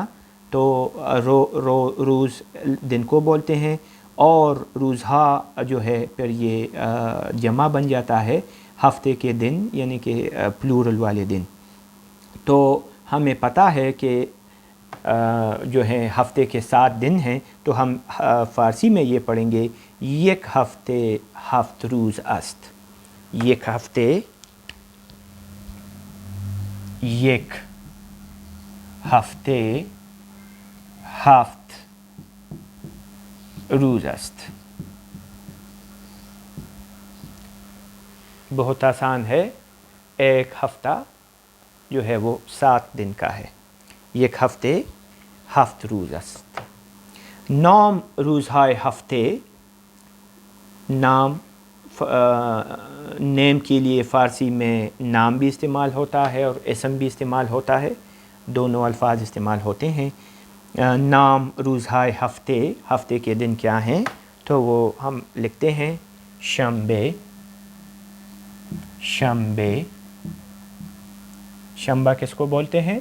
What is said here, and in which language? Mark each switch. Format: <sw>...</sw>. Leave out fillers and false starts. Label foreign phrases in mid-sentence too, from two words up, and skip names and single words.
<ur>تو روز دن کو بولتے ہیں, اور روزہا جو ہے پھر یہ جمع بن جاتا ہے ہفتے کے دن, یعنی کہ پلورل والے دن. تو ہمیں پتہ ہے کہ جو ہے ہفتے کے 7 دن ہیں, تو ہم فارسی میں یہ پڑھیں گے</ur> <fa>یک ہفتے 7 روز است. یک ہفتے یک ہفتے 7 روز است.</fa> <ur>بہت آسان ہے. ایک ہفتہ جو ہے وہ 7 دن کا ہے.</ur> <fa>یک ہفتے 7 روز است. نام روزهای هفته,</fa> <ur>نام نیم کے لیے فارسی میں نام بھی استعمال ہوتا ہے اور اسم بھی استعمال ہوتا ہے، دونوں الفاظ استعمال ہوتے ہیں۔</ur> <fa>نام روزہائے ہفتے</fa> <ur>کے دن کیا ہیں؟ تو وہ ہم لکھتے ہیں شنبے، شنبہ کس کو بولتے ہیں؟</ur>